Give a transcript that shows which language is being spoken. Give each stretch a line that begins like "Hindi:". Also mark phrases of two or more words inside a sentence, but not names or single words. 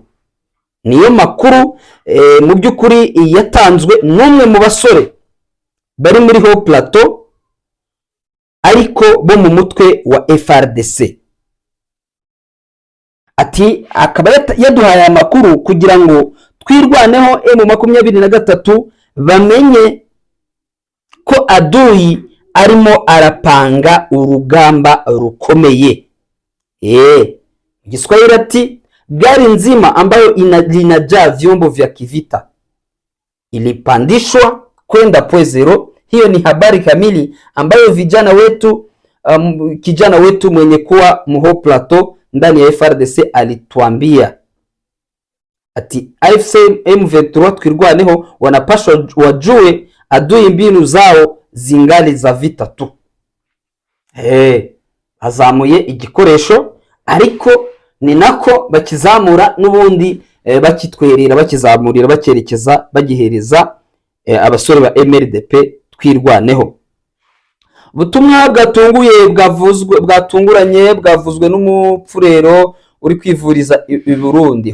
Kinyarwanda: Niyo makuru mu by'ukuri yatanzwe n'umwe mu basore bari muri Haut Plateau ariko bo mu mutwe wa FRDC. Ati akaba yaduhaye amakuru kugira ngo twirwaneho M23 bamenye ko adui arimo arapanga urugamba rukomeye. Kiswahili ati
Swahili: gari nzima ambayo linajaa vyombo vya kivita ilipandishwa kwenda P0. Hiyo ni habari kamili ambayo kijana wetu mwenye kuwa Haut Plateau ndani ya FRDC alituambia. Ati AFC M23 twirwaneho wanapashwa wajue adui mbinu zao zingali za vita tu.
Kinyarwanda: Azamuye igikoresho ariko ni nako bakizamura n'ubundi bakitwerera bakizamurira bakerekeza bagihereza abasore ba MRDP twirwaneho. Butumwa bwatunguye bwatunguranye bwavuzwe n'umupfurero uri kwivuriza i Burundi.